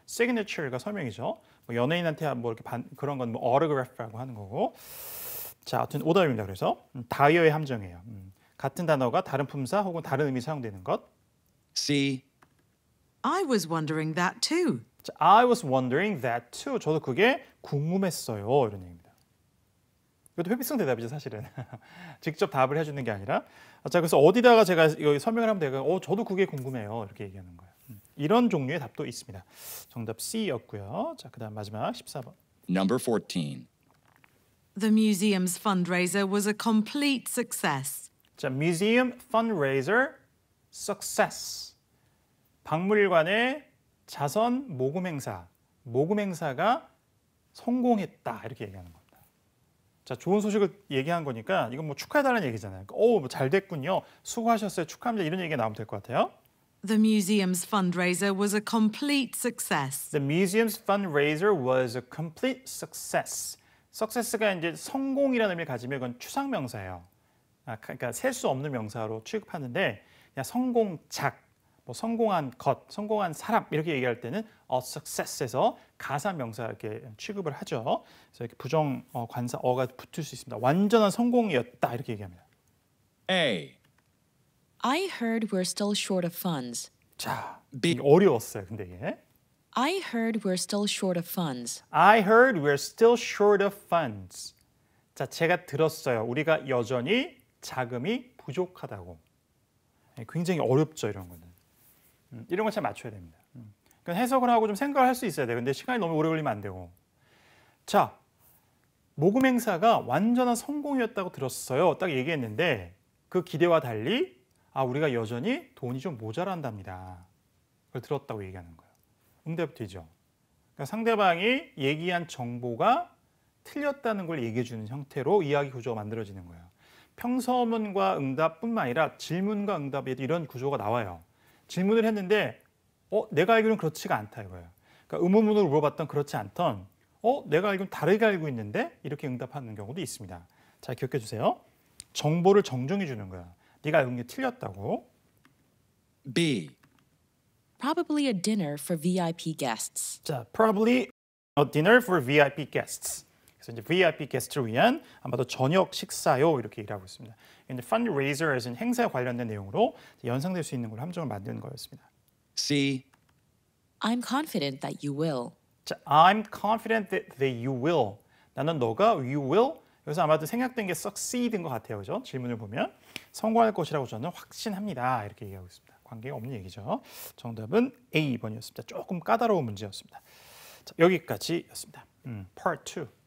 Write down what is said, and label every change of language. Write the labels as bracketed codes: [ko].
[ko] signature가 서명이죠. 뭐 연예인한테 뭐 이렇게 그런 건 뭐 autograph라고 하는 거고. 자, 아무튼 오답입니다. 그래서 다이어의 함정이에요. 같은 단어가 다른 품사 혹은 다른 의미 사용되는 것. [en] C. I was wondering that too. 자, I was wondering that too. [ko] 저도 그게 궁금했어요. 이런 얘기입니다. 이것도 회피성 대답이죠, 사실은. 직접 답을 해주는 게 아니라. 자, 그래서 어디다가 제가 여기 설명을 하면 돼요. 저도 그게 궁금해요. 이렇게 얘기하는 거예요. 이런 종류의 답도 있습니다. 정답 C였고요. 자, 그다음 마지막 14번. [en] Number 14. The museum's fundraiser was a complete success. 자, museum fundraiser success. [ko] 박물관의 자선 모금 행사가 성공했다 이렇게 얘기하는 겁니다. 자, 좋은 소식을 얘기한 거니까 이건 뭐 축하해달라는 얘기잖아요. 오, 잘 됐군요. 수고하셨어요. 축하합니다. 이런 얘기가 나오면 될 것 같아요. [en] The museum's fundraiser was a complete success. The museum's fundraiser was a complete success. [ko] success가 이제 성공이라는 의미를 가지면 이건 추상명사예요. 그러니까 셀 수 없는 명사로 취급하는데 그냥 성공작, 뭐 성공한 것, 성공한 사람 이렇게 얘기할 때는 a success에서 가사명사 이렇게 취급을 하죠. 그래서 이렇게 부정 관사 어가 붙을 수 있습니다. 완전한 성공이었다 이렇게 얘기합니다. [en] A. I heard we're still short of funds. [ko] 자, [en] B. [ko] 이게 어려웠어요. 근데 이게 [en] I heard we're still short of funds. I heard we're still short of funds. [ko] 자, 제가 들었어요. 우리가 여전히 자금이 부족하다고. 굉장히 어렵죠, 이런 거는. 이런 걸 잘 맞춰야 됩니다. 그러니까 해석을 하고 좀 생각을 할 수 있어야 돼요. 근데 시간이 너무 오래 걸리면 안 되고. 자, 모금 행사가 완전한 성공이었다고 들었어요. 딱 얘기했는데 그 기대와 달리 우리가 여전히 돈이 좀 모자란답니다. 그걸 들었다고 얘기하는 거예요. 응답이 되죠. 그러니까 상대방이 얘기한 정보가 틀렸다는 걸 얘기해 주는 형태로 이야기 구조가 만들어지는 거예요. 평서문과 응답뿐만 아니라 질문과 응답에도 이런 구조가 나와요. 질문을 했는데 내가 알기로는 그렇지가 않다 이거예요. 그러니까 의문문으로 물어봤던 그렇지 않던 내가 알기로는 다르게 알고 있는데 이렇게 응답하는 경우도 있습니다. 잘 기억해 주세요. 정보를 정정해 주는 거야. 네가 알고 있는 게 틀렸다고. [en] B. Probably a dinner for VIP guests. 자, probably a dinner for VIP guests. [ko] 그래서 이제 VIP 게스트를 위한 아마도 저녁 식사요 이렇게 일하고 있습니다. 근데 fundraiser은 행사에 관련된 내용으로 연상될 수 있는 걸 함정을 만드는 거였습니다. [en] C. I'm confident that you will. 자, I'm confident that you will. [ko] 나는 너가 [en] you will. [ko] 여기서 아마도 생략된 게 succeed인 것 같아요, 그죠? 질문을 보면 성공할 것이라고 저는 확신합니다. 이렇게 얘기하고 있습니다. 관계가 없는 얘기죠. 정답은 A번이었습니다. 조금 까다로운 문제였습니다. 자, 여기까지였습니다. Part 2.